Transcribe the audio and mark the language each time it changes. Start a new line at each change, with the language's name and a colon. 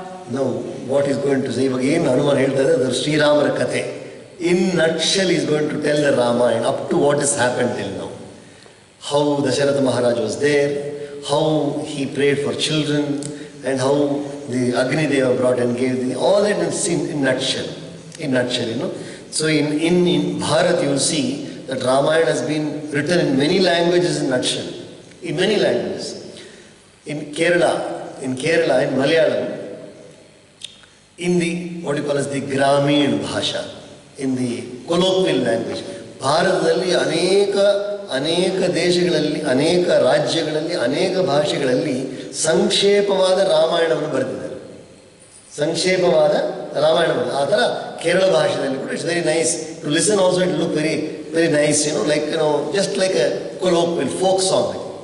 English: Now, what is going to say.
Kannada: ಇವಾಗ ಏನು ಹನುಮಾನ್ ಹೇಳ್ತಾರೆ ಅದು ಶ್ರೀರಾಮರ ಕಥೆ.
English: In nutshell is going to tell the Ramayana up to what is happen till now. How Dasharatha Maharaj was there, how he prayed for children, and how the Agni Deva brought and gave all that in nutshell, you know. So in Bharat you will see that Ramayana has been written in many languages in nutshell, in many languages. In Kerala, in Malayalam, in the what you call as the Gramin Bhasha, in the colloquial language.
Kannada: ಭಾರತದಲ್ಲಿ ಅನೇಕ ದೇಶಗಳಲ್ಲಿ, ಅನೇಕ ರಾಜ್ಯಗಳಲ್ಲಿ, ಅನೇಕ ಭಾಷೆಗಳಲ್ಲಿ ಸಂಕ್ಷೇಪವಾದ ರಾಮಾಯಣವನ್ನು ಬರೆದಿದ್ದಾರೆ. ಸಂಕ್ಷೇಪವಾದ ರಾಮಾಯಣ ಬರೆದ ಆ ಥರ ಕೇರಳ ಭಾಷೆಯಲ್ಲಿ ಕೂಡ
English: It's very nice to listen. Also it look very very nice, you know, like just like a colloquial folk song.